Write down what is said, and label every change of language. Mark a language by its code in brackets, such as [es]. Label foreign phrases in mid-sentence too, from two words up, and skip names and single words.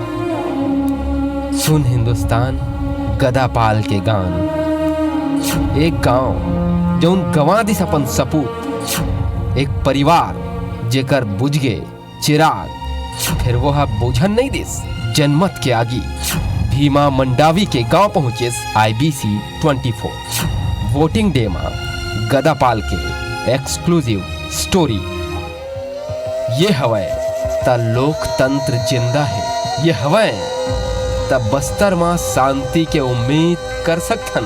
[hne] सुन हिंदुस्तान गदापाल के गान, एक गांव जौन गंवा दिस अपन सपूत, एक परिवार जेकर बुझ गए चिराग, फिर वह बुझन नहीं दिस जनमत के आगी। भीमा मंडावी के गांव पहुंचे IBC 24 [en] voting day [hne] में गदापाल के [en] exclusive story. [hne] ये हवाए त लोकतंत्र जिंदा है, ये हवाए त बस्तर में शांति के उम्मीद कर सकथन।